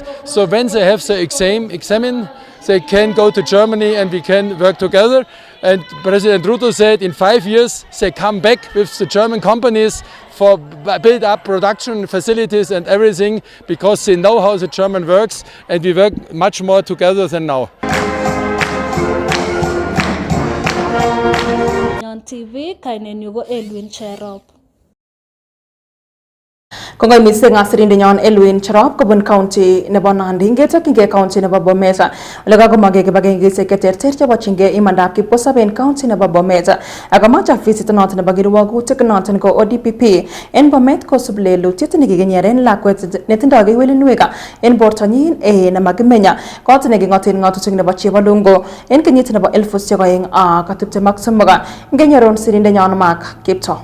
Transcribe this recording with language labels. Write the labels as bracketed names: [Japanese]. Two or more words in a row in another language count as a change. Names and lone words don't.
[English] So when they have the exam, they can go to Germany and we can work together. And President Ruto said in 5 years they come back with the German companies for build up production facilities and everything because they know how the German works and we work much more together than now. [Kalenjin] Nenyon TV, kainenyu ko Elwin Cherop. Kongoi mising asirindenyon Elwin Cherop kobun county nebo Nandi ngetokyingei county nebo Bomet ole kakomage kibagengesiek cheterter chebochingei imandab kipkosobe county nebo Bomet akamach afisit noton nebo kirwogutik noton ko ODPP en Bomet kosub lelutiet nekikinyeren lakwet netindoi kewelinwek en bortonyin nemakimenya kot neking'oten ng'atutik nebo Chebalungo en kenyit nebo 2023 ngenyoron sirindenyon Mark Kipto.